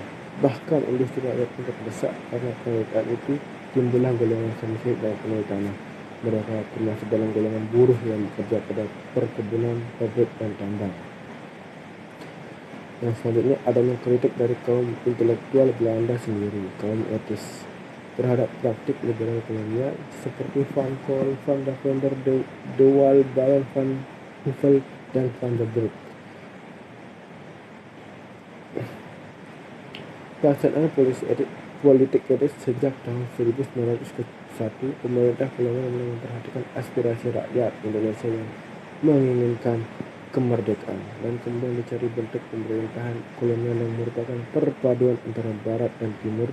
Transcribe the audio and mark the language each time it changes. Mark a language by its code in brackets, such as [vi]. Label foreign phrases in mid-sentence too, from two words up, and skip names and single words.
[id] Bahkan industri rakyat pun terdesak karena penelitian itu timbullah golongan sempit dan pemilik tanah. Mereka termasuk dalam golongan buruh yang bekerja pada perkebunan, pabrik, dan tambang. Yang selanjutnya adanya kritik dari kaum intelektual Belanda sendiri, kaum etis, terhadap praktik liberal kolonial seperti Van Col, Van der Venter, De Waal, Baron van Huvell, dan Van der Broek. Pelaksanaan politik etis sejak tahun 1901, pemerintah kolonial mulai memperhatikan aspirasi rakyat Indonesia yang menginginkan kemerdekaan dan kemudian dicari bentuk pemerintahan kolonial yang merupakan perpaduan antara Barat dan Timur.